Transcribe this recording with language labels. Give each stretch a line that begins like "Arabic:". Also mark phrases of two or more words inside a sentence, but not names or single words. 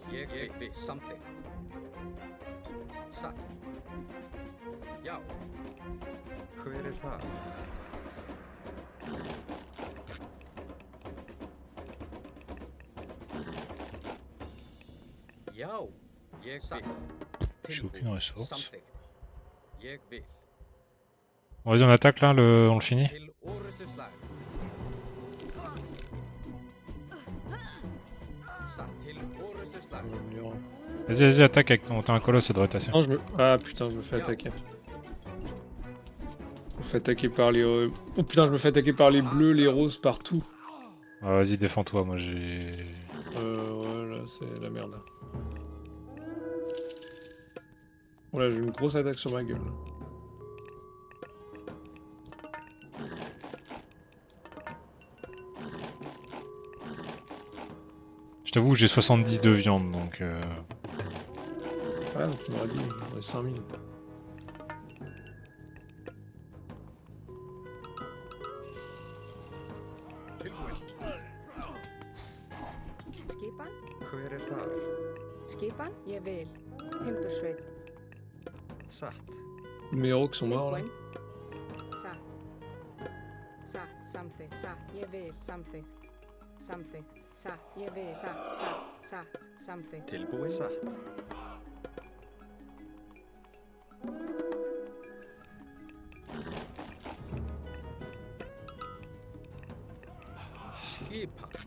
Icelandic: Ég vil. Samþykkt. Satt. Já. Hver er það? Já. Ég vil.
French: J'ai aucune ressource.
Icelandic: Samþykkt. Ég vil.
French: Bon, vas-y, on attaque là, on le finit.
Icelandic: Til orustu slag. Satt. Til orustu slag.
French: Vas-y, vas-y, attaque avec ton... T'as un colosse, ça devrait être assez. Non, je me... Ah putain, je me fais attaquer. Je me fais attaquer par les... Oh putain, je me fais attaquer par les bleus, les roses, partout. Ah, vas-y, défends-toi, moi j'ai... Ouais, là, c'est la merde. Oh là, j'ai une grosse attaque sur ma gueule. Là. Je t'avoue, j'ai 70 de viande, donc... Ouais, tu m'aurais dit, j'en ai 5000.
Icelandic: Skipan? Hver er þar? Skipan? Ég vil. Timbursveit. Satt.
French: Mes orques sont morts là.
Icelandic: Tilbúin. Satt. Satt. Samþykkt. Satt. Ég vil. Samþykkt. Samþykkt. Satt. Ég vil. Satt. Satt. Satt. Samþykkt. Tilbúin. Satt. Skipan.